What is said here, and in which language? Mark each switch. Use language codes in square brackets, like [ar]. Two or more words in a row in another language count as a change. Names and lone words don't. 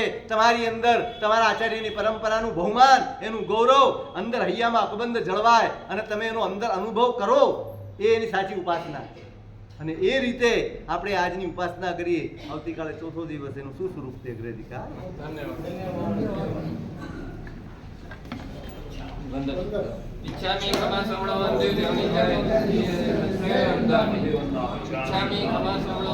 [gu] તમારી અંદર તમારા આચાર્યની પરંપરાનું બહુમાન, એનું ગૌરવ અંદર હૈયામાં અકબંધ જળવાય અને તમે એનો અંદર અનુભવ કરો, એ એની સાચી ઉપાસના છે. અને એ રીતે આપણે આજની ઉપાસના કરીએ. આવતીકાલે ચોથો દિવસ, એનું શું સ્વરૂપ છે? અગ્રેધિકા. [pra] इच्छामि खमा श्रवणं वन्दे देवनिचारे इच्छामि खमा श्रवणं